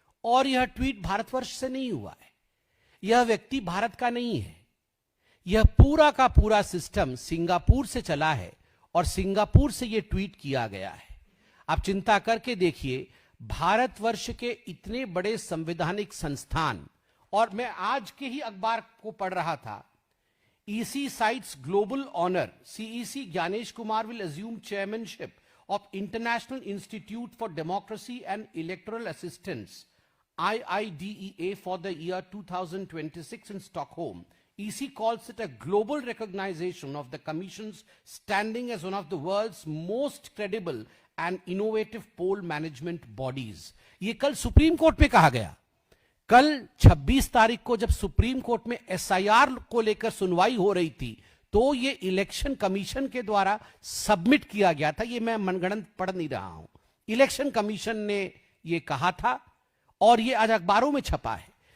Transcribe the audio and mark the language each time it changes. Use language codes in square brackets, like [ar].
[hi] और यह ट्वीट भारतवर्ष से नहीं हुआ है, यह व्यक्ति भारत का नहीं है, यह पूरा का पूरा सिस्टम सिंगापुर से चला है और सिंगापुर से यह ट्वीट किया गया है। आप चिंता करके देखिए, भारतवर्ष के इतने बड़े संवैधानिक संस्थान, और मैं आज के ही अखबार को पढ़ रहा था, [en] EC cites global honor. CEC Gyanesh Kumar will assume chairmanship of International Institute for Democracy and Electoral Assistance, IIDEA, for the year 2026 in Stockholm. EC calls it a global recognition of the Commission's standing as one of the world's most credible and innovative poll management bodies. [hi] ये कल supreme court में कहा गया। कल 26 तारीख को जब supreme court में SIR को लेकर सुनवाई हो रही थी, तो ये इलेक्शन कमीशन के द्वारा सबमिट किया गया था। ये मैं मनगढ़ंत पढ़ नहीं रहा हूं, इलेक्शन कमीशन ने ये कहा था और ये आज अखबारों में छपा है।